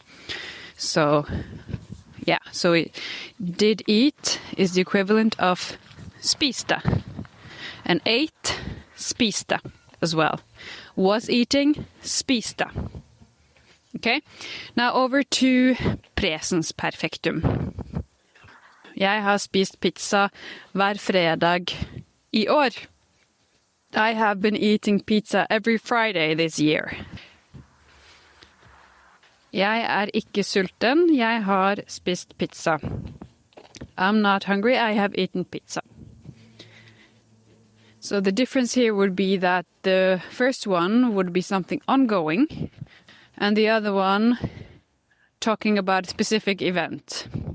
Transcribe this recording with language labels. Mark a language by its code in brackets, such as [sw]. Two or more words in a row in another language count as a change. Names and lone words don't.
[en] So, yeah, so did eat is the equivalent of spiste, and ate, spiste. as well. Was eating, spiste. Okay, now over to [no] presens perfektum. Jeg har spist pizza hver fredag I år. [en] I have been eating pizza every Friday this year. [no] Jeg ikke sulten, jeg har spist pizza. [en] I'm not hungry, I have eaten pizza. So the difference here would be that the first one would be something ongoing, and the other one talking about a specific event.